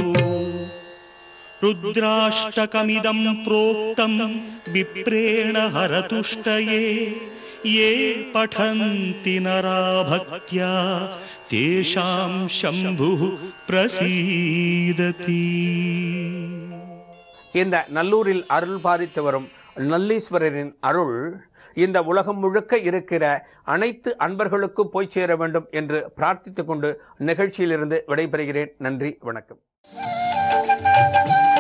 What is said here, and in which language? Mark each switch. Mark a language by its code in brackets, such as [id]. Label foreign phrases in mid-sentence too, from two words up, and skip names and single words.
[sa] रुद्राष्टकमिदं प्रोक्तं विप्रेण हरतुष्टये ये पठन्ति नरा भक्त्या तेषां शम्भुः प्रसीदति. [ta] இந்த நல்லூரில் அருள் பாலித்து வரும் நல்லீஸ்வரரின் அருள் இந்த உலகம் முழுக்க இருக்கிற அனைத்து அன்பர்களுக்கும் போய் சேர வேண்டும் என்று பிரார்த்தித்துக் கொண்டு நிகழ்ச்சியிலிருந்து விடைபெறுகிறேன். நன்றி, வணக்கம்.